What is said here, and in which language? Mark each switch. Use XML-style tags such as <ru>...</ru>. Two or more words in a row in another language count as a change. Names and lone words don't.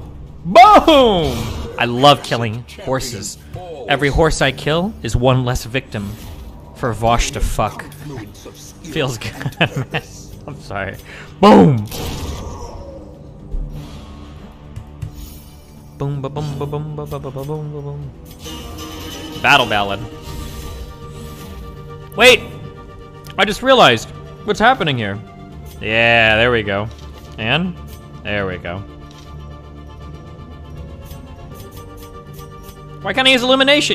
<en>Boom! I love killing horses. Every horse I kill is one less victim for Vosh to fuck. Feels good, man. I'm sorry. Boom! Boom, ba boom, ba boom, ba ba ba ba boom, ba boom. Battle ballad. Wait! I just realized what's happening here. Yeah, there we go. And there we go. Why can't I use illumination?</en>